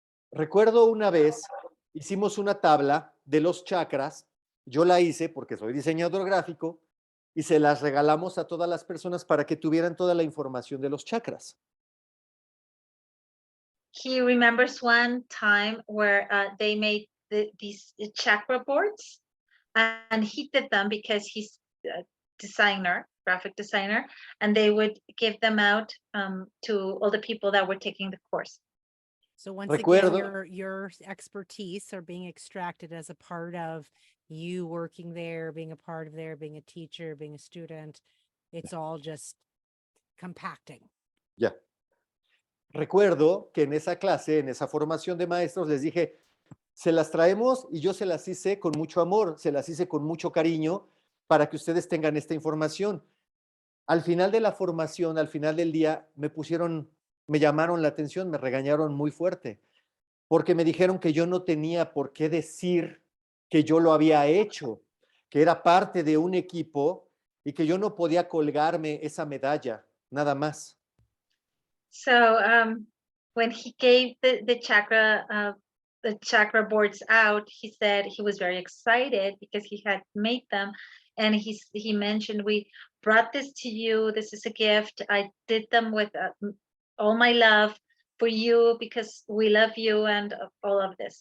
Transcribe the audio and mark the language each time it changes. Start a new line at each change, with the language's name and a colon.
Spanish: Recuerdo una vez, hicimos una tabla de los chakras, yo la hice porque soy diseñador gráfico, y se las regalamos a todas las personas para que tuvieran toda la información de los chakras.
English: He remembers one time where they made these chakra boards, and he did them because he's a designer, graphic designer, and they would give them out to all the people that were taking the course. So once
Spanish: Recuerdo-
English: again, your expertise are being extracted as a part of you working there, being a part of there, being a teacher, being a student. It's all just compacting.
Spanish: Ya. Recuerdo que en esa clase, en esa formación de maestros, les dije, se las traemos y yo se las hice con mucho amor, se las hice con mucho cariño para que ustedes tengan esta información. Al final de la formación, al final del día, me llamaron la atención, me regañaron muy fuerte, porque me dijeron que yo no tenía por qué decir que yo lo había hecho, que era parte de un equipo y que yo no podía colgarme esa medalla, nada más.
English: So when he gave the chakra boards out, he said he was very excited because he had made them, and he mentioned, we brought this to you. This is a gift. I did them with all my love for you because we love you and all of this.